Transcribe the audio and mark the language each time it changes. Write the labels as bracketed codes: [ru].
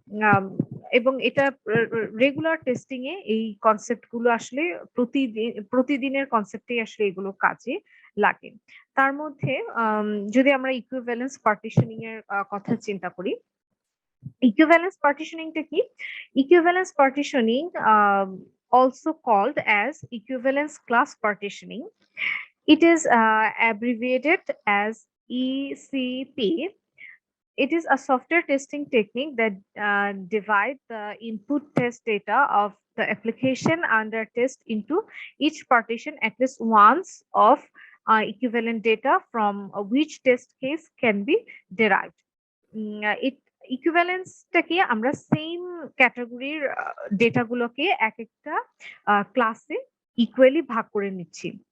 [bn] আম এবং এটা regular testing এ এই কনসেপ্ট গুলো আসলে প্রতিদিনের কনসেপ্টেই আসলে এগুলো কাজে লাগে। তার মধ্যে যদি আমরা ইকুইভ্যালেন্স পার্টিশনিং এর কথা চিন্তা করি, equivalence partitioning টা কি? [en] Equivalence partitioning, also called as equivalence class partitioning. It is abbreviated as ECP. It is a software testing technique that divide the input test data of the application under test into each partition at least once of equivalent data from which test case can be derived. [bn] ইট ইকুইভ্যালেন্সটাকে আমরা same ক্যাটাগরির data গুলোকে একটা ক্লাসে equally ভাগ করে নিচ্ছি।